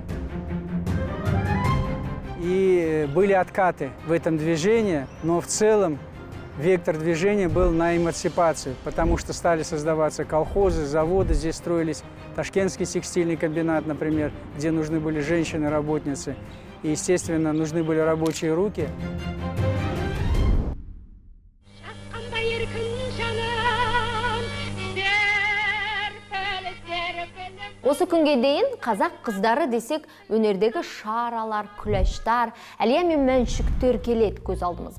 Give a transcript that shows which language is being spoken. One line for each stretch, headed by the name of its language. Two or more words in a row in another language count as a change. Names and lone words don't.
Russian: И были откаты в этом движении, но в целом вектор движения был на эмансипацию, потому что стали создаваться колхозы, заводы, здесь строились Ташкентский текстильный комбинат, например, где нужны были женщины-работницы. И, естественно, нужны были рабочие руки.
Kazakh: Осы күнге дейін қазақ қыздары десек, өнердегі шаралар, күләштар, әлия мен мәншүктер келеді көз алдымызға.